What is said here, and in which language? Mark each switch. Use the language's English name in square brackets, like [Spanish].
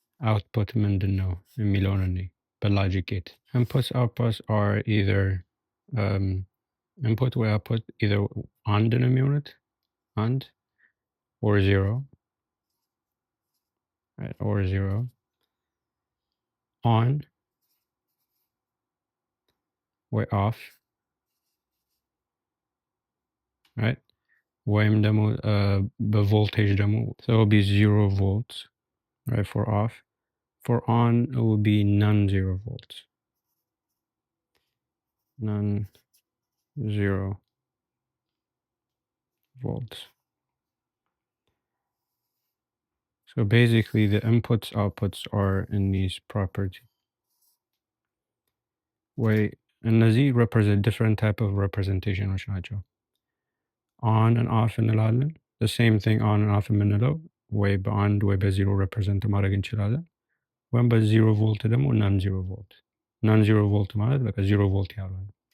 [Amharic] አውትፑት ምንድን ነው የሚለውን እኔ በሎጂክ ጌት ኢንፑትስ አውትፑትስ [English] are either [Amharic] ኢንፑት ወይ አውትፑት either አንድ ነው የሚሆኑት አንድ [English] or zero right or zero on [Amharic] ወይ off [English] right [Amharic] ወይም ደግሞ በቮልቴጅ ደግሞ [English] so it will be 0 volts right for off. For on it will be non-zero volts. Non-zero volts. So basically the inputs outputs are in these properties. Wait, and these represent different type of representation [Amharic] ናቸው። [English] On and off [Amharic] እንላለን። [English] The same thing on and off [Amharic] የምንለው ወይ በአንድ ወይ በዜሮ represent ማድረግ እንችላለን። ወይም በ0 ቮልት ደግሞ ናን 0 ቮልት ናን 0 ቮልት ማለት በቃ 0 ቮልት ያለው ነው።